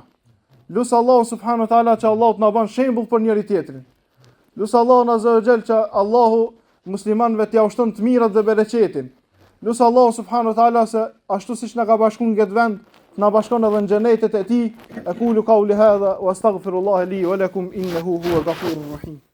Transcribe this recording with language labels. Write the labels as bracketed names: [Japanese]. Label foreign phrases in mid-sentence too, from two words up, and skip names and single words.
[Albanian] Lusë Allahun [Arabic] سبحانه وتعالى [Albanian] që Allah të na bën shembull për njëri tjetrin. Lusë Allahun [Arabic] عز وجل [Albanian] që Allahu muslimanëve t'ia ushton të mirat dhe bereqetin. Lusë Allahun [Arabic] سبحانه وتعالى [Albanian] se ashtu siç na ka bashkuar në këtë vend, na bashkon edhe në xhenetet e tij. [Arabic] أقول قولي هذا وأستغفر الله لي ولكم إنه هو الغفور الرحيم.